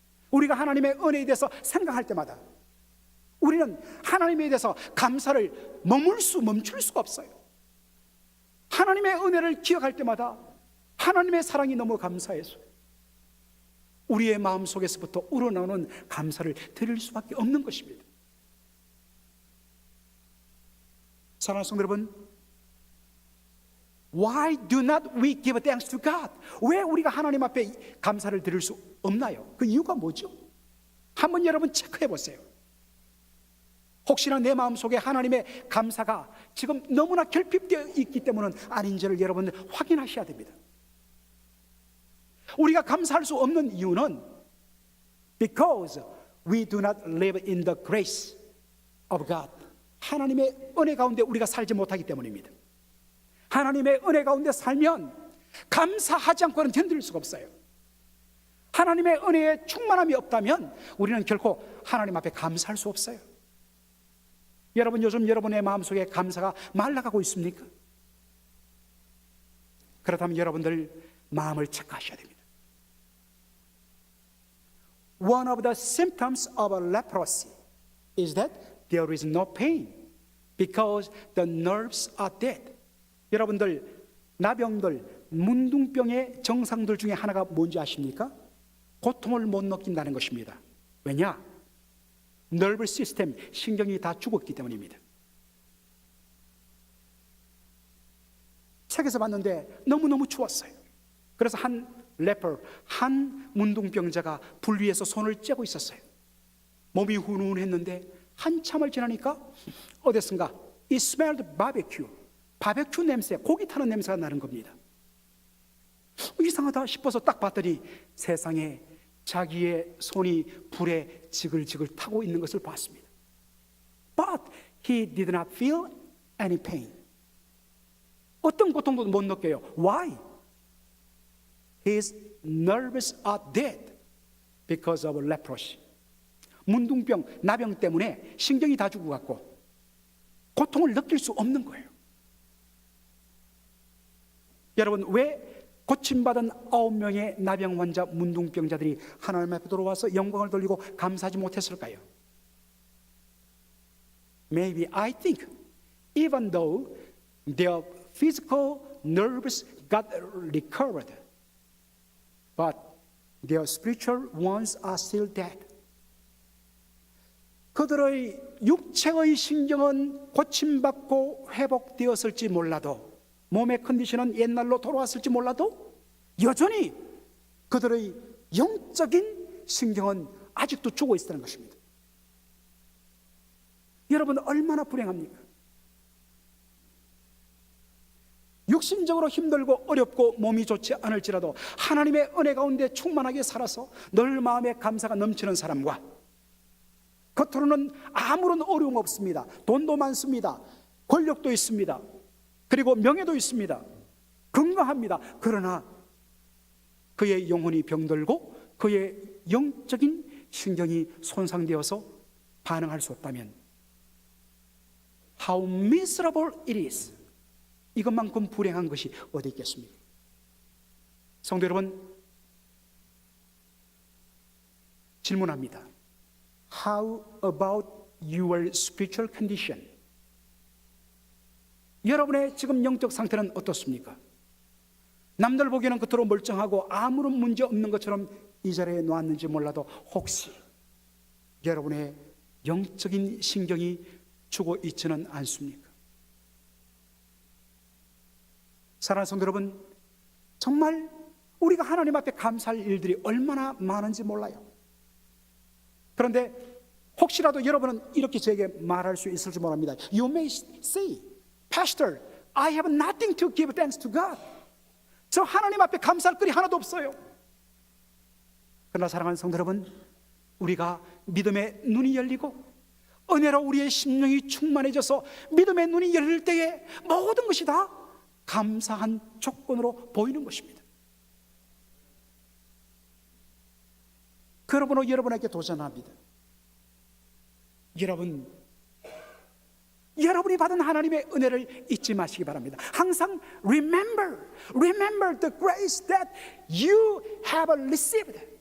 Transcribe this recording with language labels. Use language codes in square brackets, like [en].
[ko] 우리가 하나님의 은혜에 대해서 생각할 때마다 우리는 하나님에 대해서 감사를 멈출 수가 없어요. 하나님의 은혜를 기억할 때마다 하나님의 사랑이 너무 감사해서 우리의 마음속에서부터 우러나오는 감사를 드릴 수밖에 없는 것입니다. 사랑하는 성도 여러분, [en] Why do not we give thanks to God? [ko] 왜 우리가 하나님 앞에 감사를 드릴 수 없나요? 그 이유가 뭐죠? 한번 여러분 체크해 보세요. 혹시나 내 마음속에 하나님의 감사가 지금 너무나 결핍되어 있기 때문은 아닌지를 여러분 확인하셔야 됩니다. 우리가 감사할 수 없는 이유는 [en] because we do not live in the grace of God. [ko] 하나님의 은혜 가운데 우리가 살지 못하기 때문입니다. 하나님의 은혜 가운데 살면 감사하지 않고는 견딜 수가 없어요. 하나님의 은혜에 충만함이 없다면 우리는 결코 하나님 앞에 감사할 수 없어요. 여러분, 요즘 여러분의 마음속에 감사가 말라가고 있습니까? 그렇다면 여러분들 마음을 체크하셔야 됩니다. [en] One of the symptoms of leprosy is that there is no pain because the nerves are dead. [ko] 여러분들, 나병들, 문둥병의 정상들 중에 하나가 뭔지 아십니까? 고통을 못 느낀다는 것입니다. 왜냐? nerve 시스템, 신경이 다 죽었기 때문입니다. 책에서 봤는데 너무너무 추웠어요. 그래서 한 문둥병자가 불 위에서 손을 쬐고 있었어요. 몸이 훈훈했는데 한참을 지나니까 어디선가 [en] It smelled barbecue. [ko] 바베큐 냄새, 고기 타는 냄새가 나는 겁니다. 이상하다 싶어서 딱 봤더니 세상에 자기의 손이 불에 지글지글 타고 있는 것을 봤습니다. [en] But he did not feel any pain. [ko] 어떤 고통도 못 느껴요. [en] Why? His nerves are dead because of leprosy. [ko] 문둥병, 나병 때문에 신경이 다 죽어갖고 고통을 느낄 수 없는 거예요. 여러분, 왜 고침받은 9명의 나병 환자, 문둥병자들이 하나님 앞에 들어와서 영광을 돌리고 감사하지 못했을까요? [en] Maybe I think even though their physical nerves got recovered, but their spiritual ones are still dead. [ko] 그들의 육체의 신경은 고침받고 회복되었을지 몰라도, 몸의 컨디션은 옛날로 돌아왔을지 몰라도 여전히 그들의 영적인 신경은 아직도 죽어 있다는 것입니다. 여러분, 얼마나 불행합니까? 육신적으로 힘들고 어렵고 몸이 좋지 않을지라도 하나님의 은혜 가운데 충만하게 살아서 늘 마음에 감사가 넘치는 사람과 겉으로는 아무런 어려움 없습니다. 돈도 많습니다. 권력도 있습니다. 그리고 명예도 있습니다. 건강합니다. 그러나 그의 영혼이 병들고 그의 영적인 신경이 손상되어서 반응할 수 없다면 [en] How miserable it is. [ko] 이것만큼 불행한 것이 어디 있겠습니까? 성도 여러분, 질문합니다. [en] How about your spiritual condition? [ko] 여러분의 지금 영적 상태는 어떻습니까? 남들 보기에는 겉으로 멀쩡하고 아무런 문제 없는 것처럼 이 자리에 놓았는지 몰라도 혹시 여러분의 영적인 신경이 죽어 있지는 않습니까? 사랑하는 성도 여러분, 정말 우리가 하나님 앞에 감사할 일들이 얼마나 많은지 몰라요. 그런데 혹시라도 여러분은 이렇게 저에게 말할 수 있을지 모릅니다. [en] You may say, Pastor, I have nothing to give thanks to God. [ko] 저 하나님 앞에 감사할 거리 하나도 없어요. 그러나 사랑하는 성도 여러분, 우리가 믿음의 눈이 열리고 은혜로 우리의 심령이 충만해져서 믿음의 눈이 열릴 때에 모든 것이 다 감사한 조건으로 보이는 것입니다. 그러므로 여러분에게 도전합니다. 여러분이 받은 하나님의 은혜를 잊지 마시기 바랍니다. 항상 [en] remember the grace that you have received.